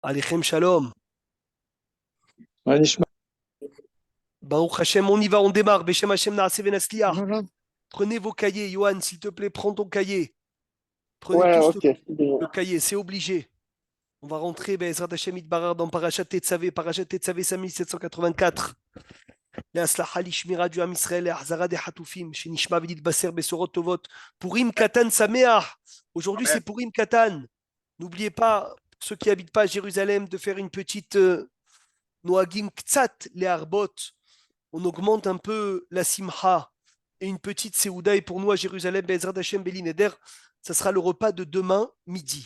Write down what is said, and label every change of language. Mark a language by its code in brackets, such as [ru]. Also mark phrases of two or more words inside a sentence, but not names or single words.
[he] עליכם שלום. Manishma. ברוך השם, [fr] on y va, on démarre. [he] בשם השם נעשה ונצליח. [fr] Voilà. Prenez vos cahiers, Johan, s'il te plaît, prends ton cahier. Prenez Ouais, tous ok. le cahier, c'est obligé. On va rentrer, [he] בעזרת השם יתברך, [fr] dans Parashat Tetzavé, 5784. [he] להצלחה לשמירה du Am Israël, להחזרה des חטופים, שנשמע ונתבשר בשורות טובות. פורים קטן שמח. [fr] Aujourd'hui, c'est Purim Katan. N'oubliez pas, ceux qui n'habitent pas à Jérusalem, de faire une petite [he] נוהגים קצת, [fr] les Arbot. On augmente un peu la Simcha et une petite Seouda. Et pour nous à Jérusalem, [he] בעזרת השם בלי נדר, [fr] ça sera le repas de demain midi.